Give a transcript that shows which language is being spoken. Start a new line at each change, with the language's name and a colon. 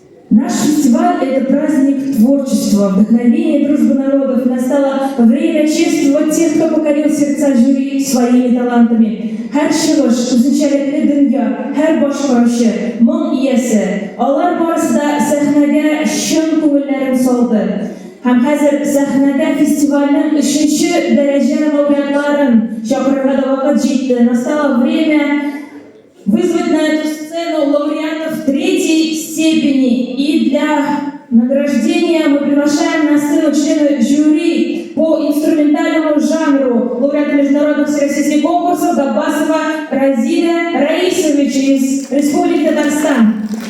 Russian: Наш фестиваль – это праздник творчества, вдохновения, дружбы народов. Настало время чествовать тех, кто покорил сердца жюри своими талантами.
Tatar: Her шығыш, үзенчәлекле дөнья, һәр башкаручы, моң иясе, алар барысы да сәхнәгә чын күңелләрен салды. Һәм хәзер сәхнәдә фестивальнең 3-нче дәрәҗә лауреатларын чакырырга да вакыт җитте.
Russian: Настало время вызвать на эту сцену лауреатов 3-й степени. И для награждения мы приглашаем на сцену членов жюри по инструментальному жанру лауреата международных всероссийских конкурсов Габбасова Разиля Раисовича из Республики Татарстан.